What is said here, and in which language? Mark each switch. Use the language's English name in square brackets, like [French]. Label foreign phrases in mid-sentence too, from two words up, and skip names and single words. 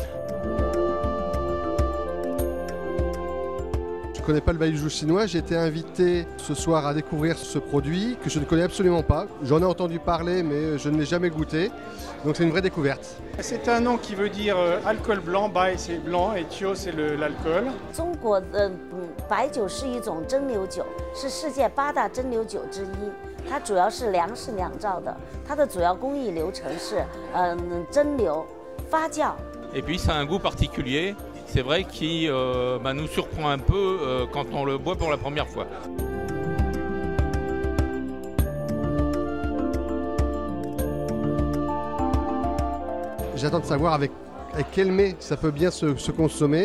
[French] Je ne connais pas le baijiu chinois, j'ai été invité ce soir à découvrir ce produit que je ne connais absolument pas. J'en ai entendu parler mais je ne l'ai jamais goûté, donc c'est une vraie découverte. C'est un nom qui veut dire alcool blanc, bai c'est blanc et tio c'est l'alcool. [Chinese] 中国的白酒是一种蒸馏酒，是世界8大蒸馏酒之一。它主要是粮食酿造的，它的主要工艺流程是蒸馏、发酵。 [French] Et puis ça a un goût particulier. C'est vrai qui nous surprend un peu quand on le boit pour la première fois. J'attends de savoir avec quel mets ça peut bien se consommer.